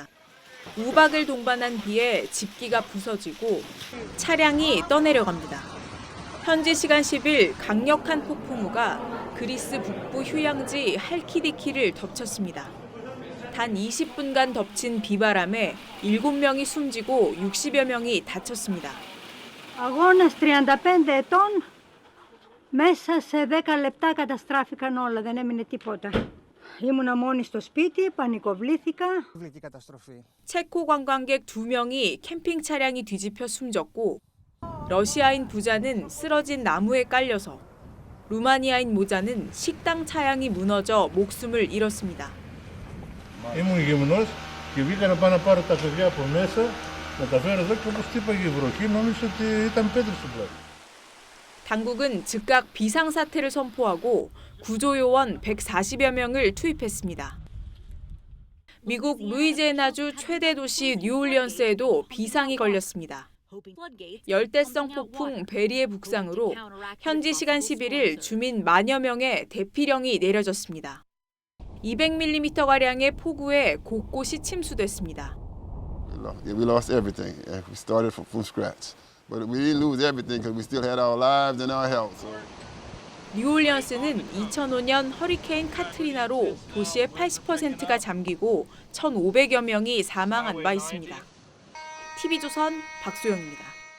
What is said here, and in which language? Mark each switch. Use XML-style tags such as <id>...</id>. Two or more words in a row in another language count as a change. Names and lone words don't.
<ko>우박을 동반한 비에 집기가 부서지고 차량이 떠내려갑니다. 현지 시간 10일 강력한 폭풍우가 그리스 북부 휴양지 할키디키를 덮쳤습니다. 단 20분간 덮친 비바람에 7명이 숨지고 60여 명이 다쳤습니다.</ko> <el>Αγώνας 35 ετών, μέσα σε 10 λεπτά καταστράφηκαν όλα, δεν έμεινε τίποτα. ήμουνα μόνη στο σπίτι, πανικοβλήθηκα.</el> <ko>체코 관광객 2명이 캠핑 차량이 뒤집혀 숨졌고 러시아인 부자는 쓰러진 나무에 깔려서 루마니아인 모자는 식당 차양이 무너져 목숨을 잃었습니다.</ko> <el>Ήμουν γυμνός και βγήκα να πάω να πάρω τα παιδιά από μέσα, να τα φέρω εδώ και όπως χτύπαγε η βροχή νόμιζα ότι ήταν πέτρες στην πλάτη.</el> <ko>당국은 즉각 비상사태를 선포하고 구조요원 140여 명을 투입했습니다. 미국 루이지애나주 최대 도시 뉴올리언스에도 비상이 걸렸습니다. 열대성 폭풍 베리의 북상으로 현지 시간 11일 주민 만여 명의 대피령이 내려졌습니다. 200mm가량의 폭우에 곳곳이 침수됐습니다.</ko> <en>We lost everything. We started from scratch. But we didn't lose everything because we still had our lives and our health.</en> <ko>뉴올리언스는 2005년 허리케인 카트리나로 도시의 80%가 잠기고 1,500여 명이 사망한 바 있습니다. TV조선 박소영입니다.</ko>